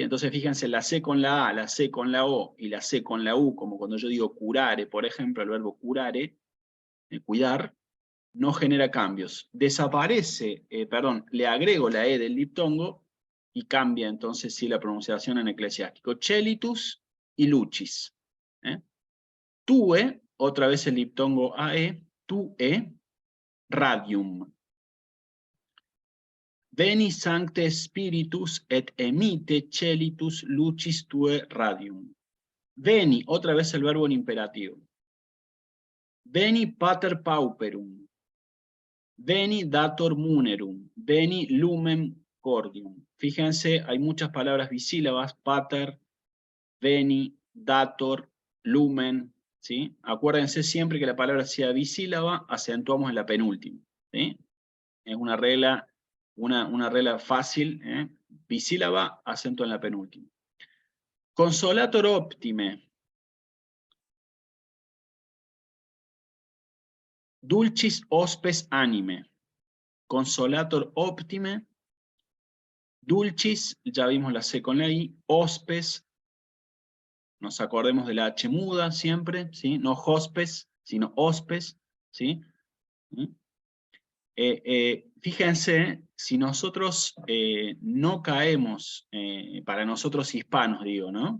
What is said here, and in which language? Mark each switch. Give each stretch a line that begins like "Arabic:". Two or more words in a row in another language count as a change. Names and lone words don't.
Spanish: Entonces fíjense, la C con la A, la C con la O y la C con la U, como cuando yo digo curare, por ejemplo, el verbo curare, cuidar, no genera cambios. Desaparece, le agrego la E del diptongo y cambia entonces sí la pronunciación en eclesiástico.
Latin: Chelitus y lucis. Tue,
Spanish: otra vez el diptongo AE,
Latin: tue, radium. Veni sancte spiritus et emite chelitus lucis tue radium. Veni,
Spanish: otra vez el verbo en imperativo.
Latin: Veni pater pauperum. Veni dator munerum. Veni lumen cordium.
Spanish: Fíjense, hay muchas palabras bisílabas, pater, veni, dator, lumen, ¿sí? Acuérdense siempre que la palabra sea bisílaba, acentuamos en la penúltima, ¿sí? Es una regla fácil, bisílaba, acento en la penúltima.
Latin: Consolator optime. Dulcis hospes anime. Consolator optime. Dulcis,
Spanish: ya vimos la C con la I. Hospes, nos acordemos de la H muda siempre, ¿sí? No hospes, sino hospes, ¿sí? Fíjense, si nosotros no caemos, para nosotros hispanos digo, ¿no?